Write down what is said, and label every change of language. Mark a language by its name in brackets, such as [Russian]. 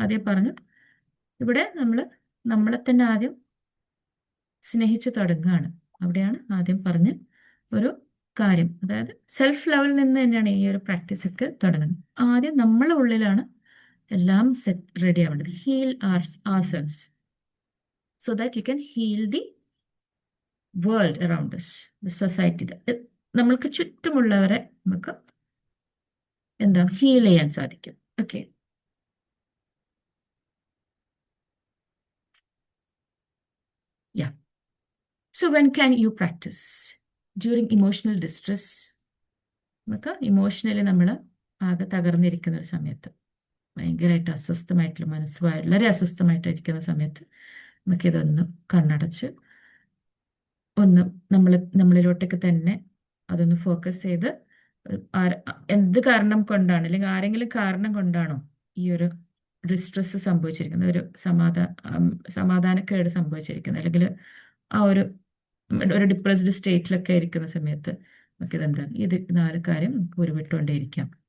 [Malayalam] അതേ പറഞ്ഞു, ഇവിടെ നമ്മൾ നമ്മളെ തന്നെ ആദ്യം സ്നേഹിച്ചു തുടങ്ങുകയാണ്. അവിടെയാണ് ആദ്യം പറഞ്ഞ ഒരു കാര്യം. അതായത് സെൽഫ് ലെവലിൽ നിന്ന് തന്നെയാണ് ഈ ഒരു പ്രാക്ടീസ് ഒക്കെ തുടങ്ങുന്നത്. ആദ്യം നമ്മളെ ഉള്ളിലാണ് എല്ലാം ready ആവേണ്ടത്. [English] Heal ourselves so that you can heal the world around us, the society. [Malayalam] നമ്മൾക്ക് ചുറ്റുമുള്ളവരെ നമുക്ക് എന്താ ഹീൽ ചെയ്യാൻ സാധിക്കും. Okay, yeah. [English] So when can you practice? During emotional distress. [Malayalam] നമുക്ക് ഇമോഷണലി നമ്മൾ ആകെ തകർന്നിരിക്കുന്ന ഒരു സമയത്ത്, ഭയങ്കരമായിട്ട് അസ്വസ്ഥമായിട്ടുള്ള മനസ്സ് വളരെ അസ്വസ്ഥമായിട്ടിരിക്കുന്ന സമയത്ത് നമുക്കിതൊന്ന് കണ്ണടച്ച് ഒന്ന് നമ്മളിലോട്ടേക്ക് തന്നെ അതൊന്ന് ഫോക്കസ് ചെയ്ത് എന്ത് കാരണം കൊണ്ടാണ്, അല്ലെങ്കിൽ ആരെങ്കിലും കാരണം കൊണ്ടാണോ ഈ ഒരു ഡിസ്ട്രെസ് സംഭവിച്ചിരിക്കുന്നത്, ഒരു സമാധാനക്കേട് സംഭവിച്ചിരിക്കുന്നത്, അല്ലെങ്കിൽ ആ ഒരു ഡിപ്രസ്ഡ് സ്റ്റേറ്റിലൊക്കെ ഇരിക്കുന്ന സമയത്ത് നമുക്കിതെന്താണ് ഇത് 4 കാര്യം നമുക്ക് ഉരുവിട്ടുകൊണ്ടേയിരിക്കാം.